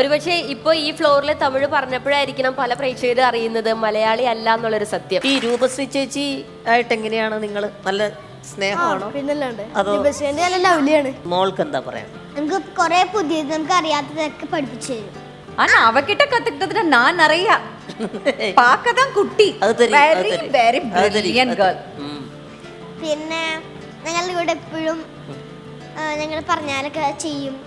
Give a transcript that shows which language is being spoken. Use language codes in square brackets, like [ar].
[ml] ഒരുപക്ഷെ ഇപ്പൊ ഈ ഫ്ലോറിൽ തമിഴ് പറഞ്ഞപ്പോഴായിരിക്കണം പല പ്രേക്ഷകരും അറിയുന്നത് മലയാളി അല്ല എന്നുള്ളൊരു സത്യം. ഈ രൂപശ്രീ ചേച്ചി ആയിട്ട് എങ്ങനെയാണ് നിങ്ങൾ? നല്ല സ്നേഹമാണോ? അതോ മോൾക്ക് എന്താ പറയാ? നമുക്ക് കുറെ പുതിയത് നമുക്ക് അറിയാത്തതൊക്കെ പഠിപ്പിച്ചു തരും. [ta] ஆனா அவகிட்ட கத்துக்கிட்டது நான் நிறைய பார்க்கதான் குட்டி. [en] Very very brilliant girl. [ml] പിന്നെ ഞങ്ങളുടെ കൂടെ എപ്പോഴും ഞങ്ങൾ പറഞ്ഞാലൊക്കെ ചെയ്യും.